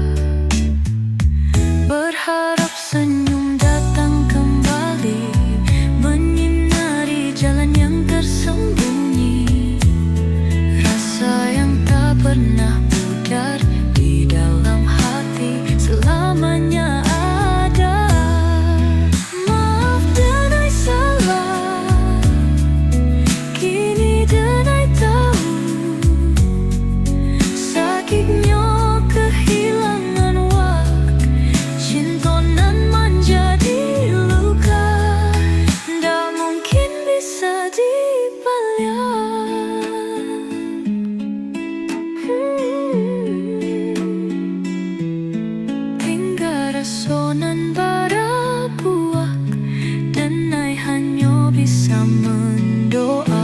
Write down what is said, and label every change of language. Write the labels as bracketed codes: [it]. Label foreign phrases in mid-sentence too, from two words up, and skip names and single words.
[id] Berharap senyum datang kembali, menyinari jalan yang tersembunyi. Rasa yang tak pernah pudar di dalam hati selamanya ada. [min] Maaf denai salah, kini denai tahu sakitnya kehilangan waktu, cinta nan menjadi luka, ndak mungkin bisa tinggal rasonan bara buak, denai hanya bisa mendoa.